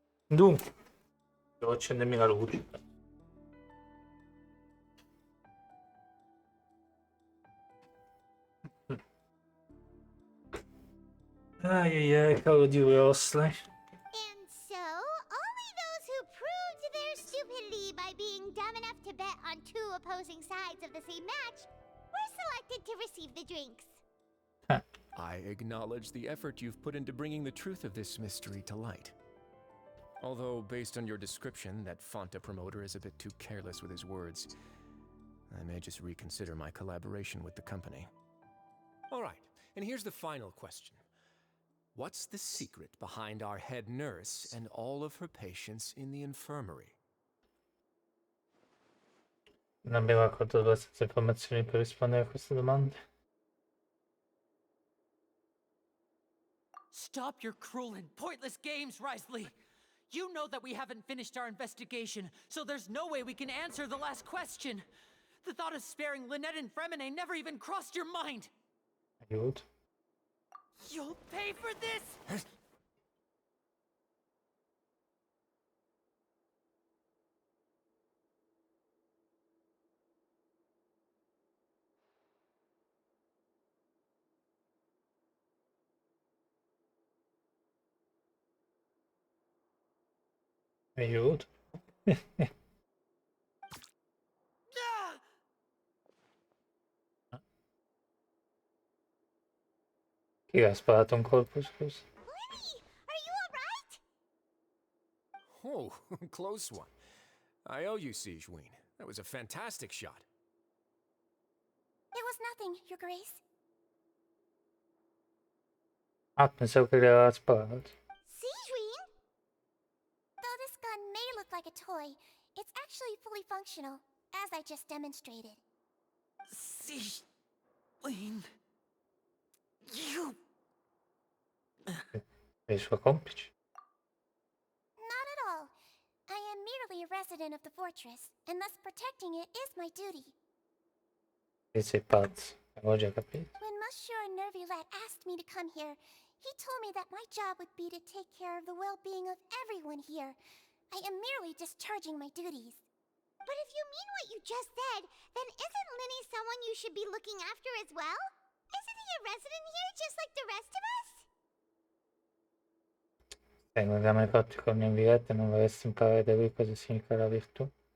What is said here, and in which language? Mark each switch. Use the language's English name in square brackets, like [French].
[Italian] Dunque, devo accendermi la luce. Ai ai ai, cavolo di Wesley. [English] And so, only those who proved their stupidity by being dumb enough to bet on two opposing sides of the same match were selected to receive the drinks. I acknowledge the effort you've put into bringing the truth of this mystery to light. Although, based on your description, that Fanta promoter is a bit too careless with his words, I may just reconsider my collaboration with the company. All right, and here's the final question. What's the secret behind our head nurse and all of her patients in the infirmary? [Italian] Non abbiamo raccolto abbastanza informazioni per rispondere a queste domande. [English] Stop your cruel and pointless games, Risley! You know that we haven't finished our investigation, so there's no way we can answer the last question. The thought of sparing Lynette and Fremine never even crossed your mind. [Italian] Aiuto. [English] You'll pay for this! [Italian] Aiuto. Chi ha sparato un colpo, scusa? [English] Lenny, are you alright? Oh, close one. I owe you, Sigeween. That was a fantastic shot. It was nothing, Your Grace. [Italian] Ah, pensavo che le aveva sparato. [English] Sigeween? Though this gun may look like a toy, it's actually fully functional, as I just demonstrated. Sigeween... You... [Italian] E i suoi complici. [English] Not at all. I am merely a resident of the fortress, and thus protecting it is my duty. [Italian] E sei pazzo, avevo già capito. [English] When Monsieur Nervulette asked me to come here, he told me that my job would be to take care of the well-being of everyone here. I am merely discharging my duties. But if you mean what you just said, then isn't Linny someone you should be looking after as well? Isn't he a resident here just like the rest of us? [Italian] Se non abbiamo mai fatto con il biglietto non vorresti imparare da lui cosa significa la virtù?